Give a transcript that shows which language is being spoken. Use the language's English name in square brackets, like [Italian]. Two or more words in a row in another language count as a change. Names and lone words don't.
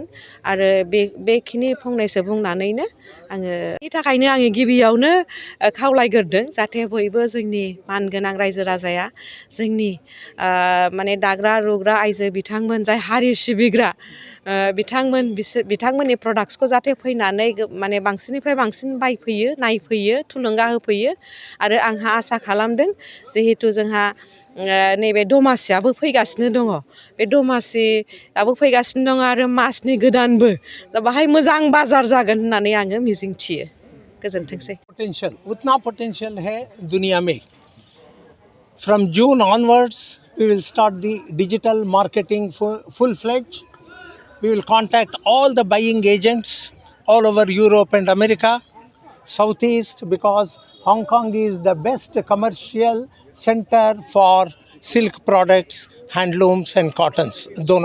[Bodo] आरो बेखिनि फंनैसो बुंनानैनो आङो बेनि थाखायनो आङो गिबियावनो खावलायग्रोदों जाहाथे बयबो जोंनि मानगोनां रायजो राजाया जोंनि माने दाग्रा लुग्रा आइजो बिथांमोन जाय हारि सिबिग्रा बिथांमोननि प्रडाक्ट्सखौ जाहाथे फैनानै माने बांसिननिफ्राय बांसिन बायफैयो, नायफैयो, थुलुंगा होफैयो। आरो आंहा आसा खालामदों जिहेथु जोंहा नैबे दमासियाबो फैगासिनो दङ, बे दमासियाबो फैगासिनो दङ आरो मासनि गोदानबो, दा बाहाय मोजां बाजार जागोन होननानै आङो मिजिंथियो। गोजोनथोंसै। [Hindi] पोटेंशियल उतना पोटेंशियल है दुनिया में। [English] From June onwards, we will start the digital marketing full-fledged. We will contact all the buying agents all over Europe and America, Southeast, because Hong Kong is the best commercial center for silk products, handlooms and cottons, dono.